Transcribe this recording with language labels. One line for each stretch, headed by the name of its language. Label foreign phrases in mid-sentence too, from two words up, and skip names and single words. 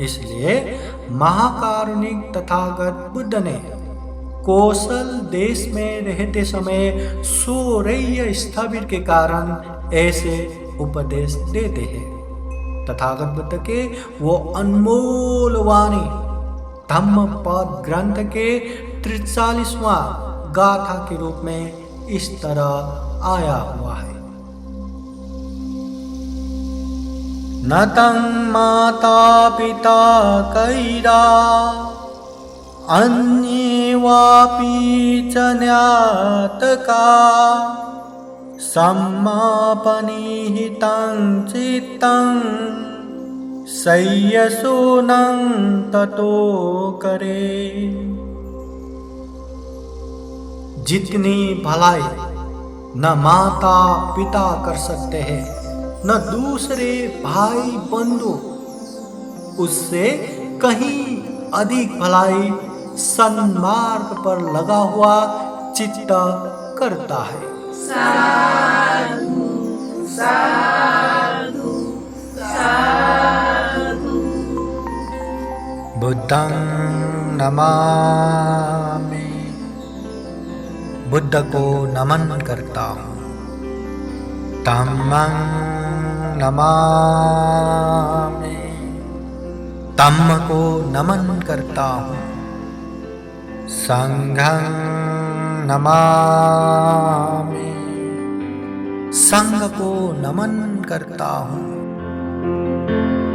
Hindi: इसलिए महाकारुणिक तथागत बुद्ध ने कौशल देश में रहते समय सूर्य स्थविर के कारण ऐसे उपदेश देते हैं। तथागत बुद्ध के वो अनमोल वाणी धम्मपद ग्रंथ के 43वां गाथा के रूप में इस तरह आया हुआ है।
Pali: न तं माता पिता कैरा अन्ये वापि च ज्ञातका सम्मापनिहितं चित्तं सय्यसूनं ततो करे।
Hindi: जितनी भलाई न माता पिता कर सकते हैं न दूसरे भाई बंधु, उससे कहीं अधिक भलाई सन्मार्ग पर लगा हुआ चित्त करता है।
Pali: साधु साधु साधु। बुद्धं नमामि,
Hindi: बुद्ध को नमन करता हूँ।
Pali: धम्मं नमामि,
Hindi: धम्म को नमन करता हूँ।
Pali: संघं नमामि,
Hindi: संघ को नमन करता हूँ।